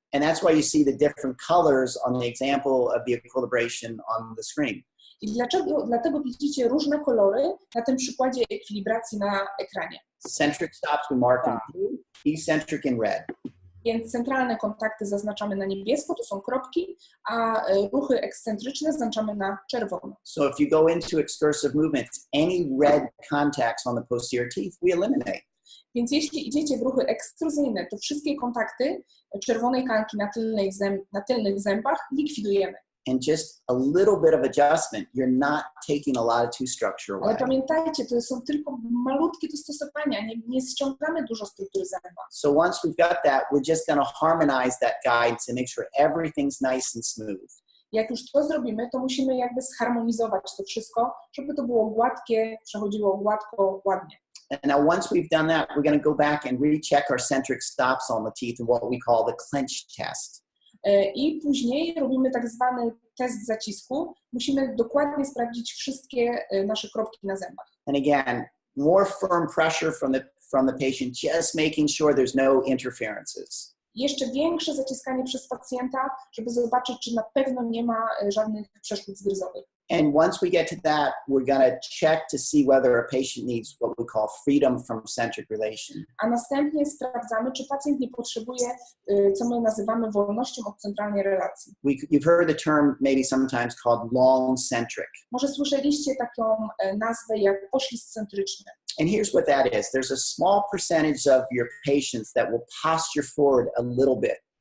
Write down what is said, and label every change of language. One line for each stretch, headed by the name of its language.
English: And that's why you see the different colors on the example of the equilibration on the screen.
Polish: I dlaczego? Dlatego widzicie różne kolory na tym przykładzie ekwilibracji na ekranie.
English: Centric stops we mark in blue, eccentric in red.
Polish: Więc centralne kontakty zaznaczamy na niebiesko, to są kropki, a ruchy ekscentryczne zaznaczamy na czerwono.
English: So if you go into excursive movements, any red contacts on the posterior teeth, we eliminate.
Polish: Więc jeśli idziecie w ruchy ekstruzyjne, to wszystkie kontakty czerwonej kalki na tylnych zębach likwidujemy.
English: And just a little bit of adjustment, you're not taking a lot of tooth structure away.
Polish: Ale pamiętajcie, to są tylko malutkie dostosowania, nie ściągamy dużo struktury zęba.
English: So once we've got that, we're just going to harmonize that guidance and make sure everything's nice and smooth.
Polish: Jak już to zrobimy, to musimy jakby zharmonizować to wszystko, żeby to było gładkie, przechodziło gładko, ładnie.
English: And now once we've done that, we're going to go back and recheck our centric stops on the teeth in what we call the clench test.
Polish: I później robimy tak zwany test zacisku. Musimy dokładnie sprawdzić wszystkie nasze kropki na zębach.
English: And again, more firm pressure from the patient, just making sure there's no interferences.
Polish: Jeszcze większe zaciskanie przez pacjenta, żeby zobaczyć, czy na pewno nie ma żadnych przeszkód zgryzowych.
English: And once we get to that, we're going to check to see whether a patient needs what we call freedom from centric relation.
Polish: A następnie sprawdzamy, czy pacjent nie potrzebuje, co my nazywamy wolnością od centralnej relacji.
English: You've heard the term maybe sometimes called long centric.
Polish: Może słyszeliście taką nazwę jak poślizg centryczny.
English: And here's what that is. There's a small percentage of your patients that will posture forward a little bit.